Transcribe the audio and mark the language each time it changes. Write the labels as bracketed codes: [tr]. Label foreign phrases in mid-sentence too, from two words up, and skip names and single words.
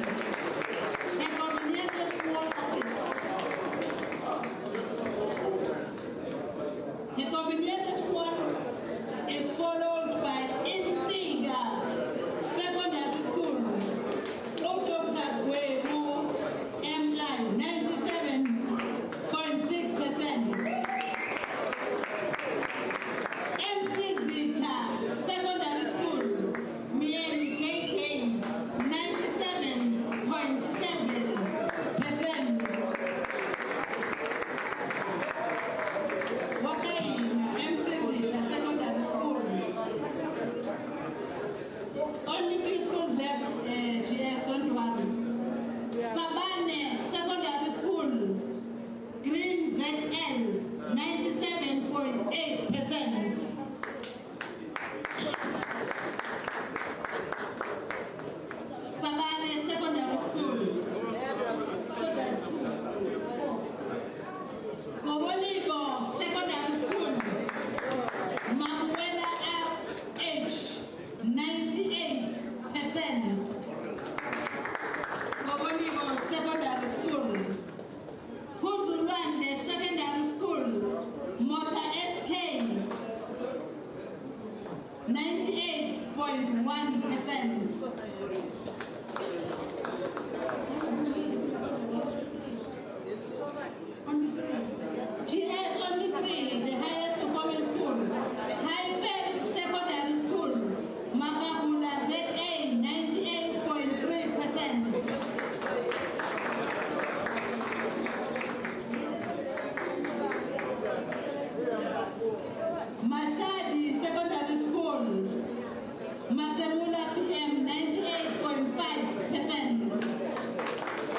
[en] A community school office. The community school is followed by Insiga Secondary School, Dr. Gwebu MI, 97.6%. MC Zita Secondary School, Mieni JJ, 97.7%. Wakaina MC Zita Secondary School. Only few schools left, GS, don't worry. Sabane Secondary School, Green ZL, 97.8%. Sabane Secondary School. Kobolibo Secondary School, Mamuela RH, 98%. Kobolibo Secondary School. Kuzulwande Secondary School, Mota SK, 98.1%. GS only 3, the highest performing school. Highfield Secondary School, Makabula ZA, 98.3%. Mashadi Secondary School, Masemula PM, 98.5%.